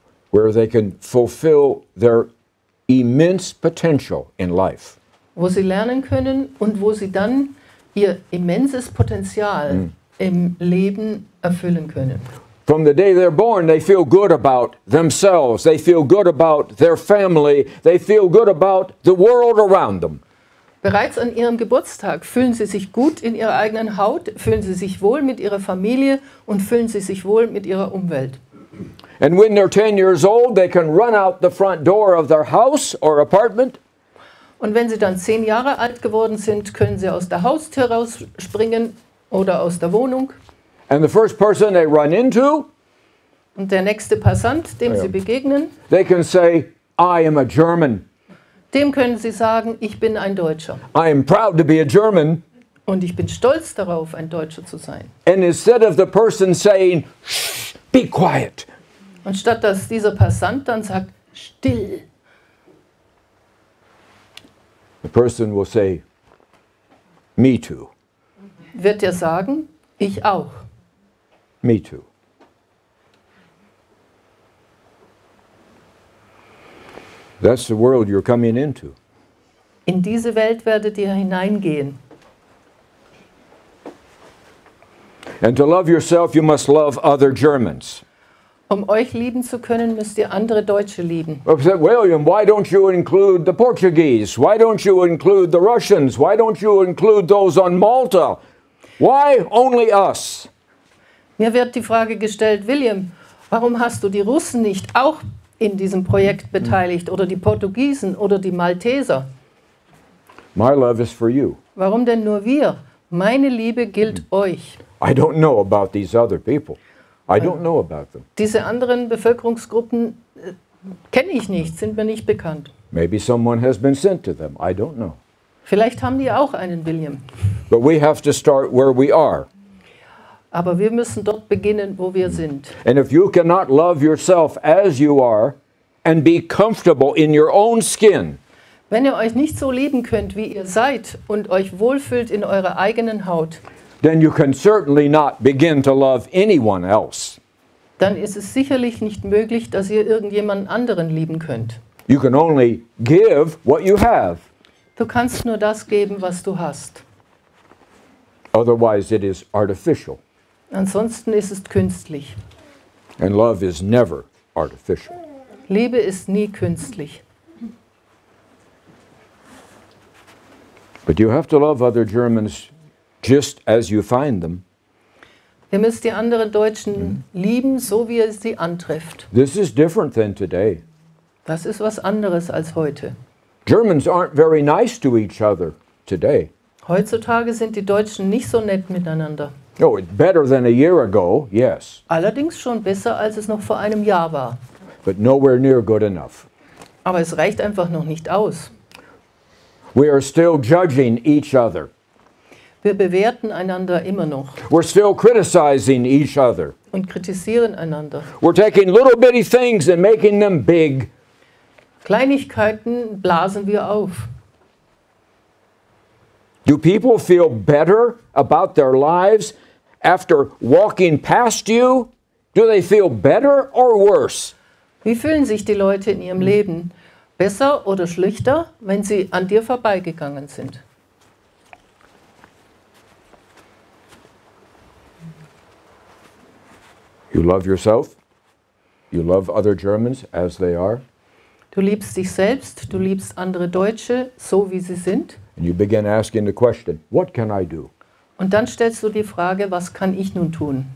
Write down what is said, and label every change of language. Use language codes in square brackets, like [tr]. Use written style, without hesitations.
[en] Where they can fulfill their immense potential in life. [de] Wo sie lernen können und wo sie dann ihr immenses Potenzial im Leben erfüllen können. [en] From the day they're born, they feel good about themselves. They feel good about their family. They feel good about the world around them. [de] Bereits an ihrem Geburtstag fühlen sie sich gut in ihrer eigenen Haut, fühlen sie sich wohl mit ihrer Familie und fühlen sie sich wohl mit ihrer Umwelt. [en] And when they're 10 years old, they can run out the front door of their house or apartment. [de] Und wenn sie dann 10 Jahre alt geworden sind, können sie aus der Haustür rausspringen oder aus der Wohnung. [en] And the first person they run into [de] Und der nächste Passant, dem Sie begegnen, [en] they can say, I am a German. [de] dem können Sie sagen, ich bin ein Deutscher. [en] I am proud to be a German. [de] Und ich bin stolz darauf, ein Deutscher zu sein. [en] And instead of the person saying, shh, be quiet, [de] Und statt dass dieser Passant dann sagt, still, [en] the person will say, me too, [de] wird er sagen, ich auch. [en] me too. That's the world you're coming into. [de] In diese Welt werdet ihr hineingehen. [en] And to love yourself, you must love other Germans. [de] Um euch lieben zu können, müsst ihr andere Deutsche lieben. [en] I said, William, why don't you include the Portuguese? Why don't you include the Russians? Why don't you include those on Malta? Why only us? [de] Mir wird die Frage gestellt, William, warum hast du die Russen nicht auch in diesem Projekt beteiligt oder die Portugiesen oder die Malteser? [en] My love is for you. [de] Warum denn nur wir? Meine Liebe gilt euch. [en] I don't know about these other people. I don't know about them. [de] Diese anderen Bevölkerungsgruppen kenne ich nicht, sind mir nicht bekannt. [en] Maybe someone has been sent to them. I don't know. [de] Vielleicht haben die auch einen William. [en] But we have to start where we are. [de] Aber wir müssen dort beginnen, wo wir sind. [en] And if you cannot love yourself as you are and be comfortable in your own skin, [de] Wenn ihr euch nicht so lieben könnt, wie ihr seid und euch wohlfühlt in eurer eigenen Haut, [en] then you can certainly not begin to love anyone else. [de] dann ist es sicherlich nicht möglich, dass ihr irgendjemanden anderen lieben könnt. [en] You can only give what you have. [de] Du kannst nur das geben, was du hast. [en] Otherwise, it is artificial. [de] Ansonsten ist es künstlich. [en] And love is never artificial. [de] Liebe ist nie künstlich. [en] But you have to love other Germans just as you find them. [de] Ihr müsst die anderen Deutschen lieben, so wie ihr sie antrefft. [en] This is different than today. [de] Das ist was anderes als heute. [en] Germans aren't very nice to each other today. [de] Heutzutage sind die Deutschen nicht so nett miteinander. [en] Oh, it's better than a year ago, yes, [de] Allerdings schon besser, als es noch vor einem Jahr war. [en] but nowhere near good enough. [de] Aber es reicht einfach noch nicht aus. [en] We are still judging each other. [de] Wir bewerten einander immer noch [en] We're still criticizing each other. [de] und kritisieren einander. [en] We're taking little bitty things and making them big. [de] Kleinigkeiten blasen wir auf. [en] Do people feel better about their lives after walking past you? Do they feel better or worse? [de] Wie fühlen sich die Leute in ihrem Leben? Besser oder schlechter, wenn sie an dir vorbeigegangen sind? [en] You love yourself. You love other Germans as they are. [de] Du liebst dich selbst, du liebst andere Deutsche, so wie sie sind. [en] And you begin asking the question, what can I do? [de] Und dann stellst du die Frage, was kann ich nun tun,